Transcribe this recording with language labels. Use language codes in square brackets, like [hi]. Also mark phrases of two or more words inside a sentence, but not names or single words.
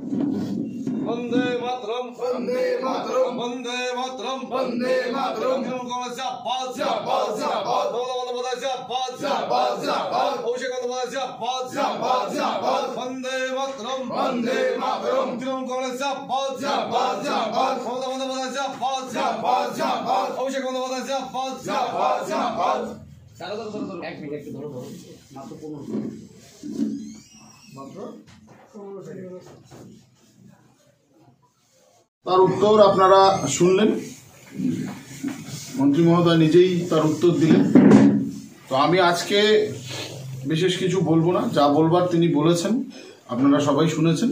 [hi] वंदे मातरम वंदे मातरम वंदे मातरम वंदे मातरम तृणमूल कांग्रेस जिंदाबाद जिंदाबाद जिंदाबाद बोलो जिंदाबाद जिंदाबाद जिंदाबाद अभिषेक बंदोपाध्याय जिंदाबाद जिंदाबाद जिंदाबाद वंदे मातरम तृणमूल कांग्रेस जिंदाबाद जिंदाबाद जिंदाबाद बोलो बंदोपाध्याय जिंदाबाद जिंदाबाद जिंदाबाद अभिषेक बंदोपाध्याय जिंदाबाद जिंदाबाद जिंदाबाद एक मिनट [bn] একটু ধরো মাত্র 15 সেকেন্ড তার উত্তর আপনারা শুনলেন। মন্ত্রী মহোদয় নিজেই তার উত্তর দিলেন। তো আমি আজকে বিশেষ কিছু বলবো না, যা বলবার তিনি বলেছেন, আপনারা সবাই শুনেছেন।